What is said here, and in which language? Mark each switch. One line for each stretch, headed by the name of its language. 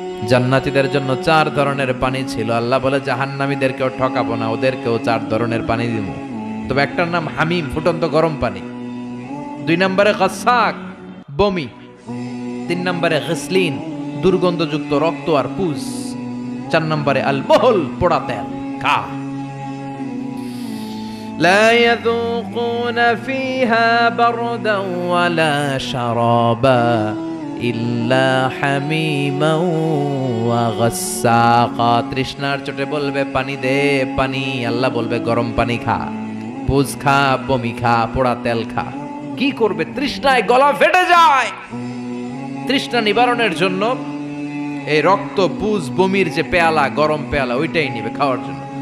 Bangla: জান্নাতীদের জন্য 4 ধরনের পানি ছিল। আল্লাহ বলে, জাহান্নামীদেরকেও ঠকাবো না, ওদেরকেও 4 ধরনের পানি দিব। তবে একটার নাম হামিম, ফুটন্ত গরম পানি। 2 নম্বরে গাসাক, বমি। 3 নম্বরে গিসলিন, দুর্গন্ধযুক্ত রক্ত আর পুজ। 4 নম্বরে আল মহল, পোড়া তেল। খা।
Arabic: لا يذوقون فيها بردا ولا شرابا إلا حميما وغساقا।
Bangla: তৃষ্ণার চোটে বলবে, পানি দে, পানি। আল্লাহ বলবে, গরম পানি খা, পুজ খা, বমি খা, পোড়া তেল খা। কি করবে? তৃষ্ণায় গলা ফেটে যায়। তৃষ্ণা নিবারণের জন্য এই রক্ত, পুজ, বমির যে পেয়ালা, গরম পেয়ালা, ওইটাই নিবে খাওয়ার জন্য।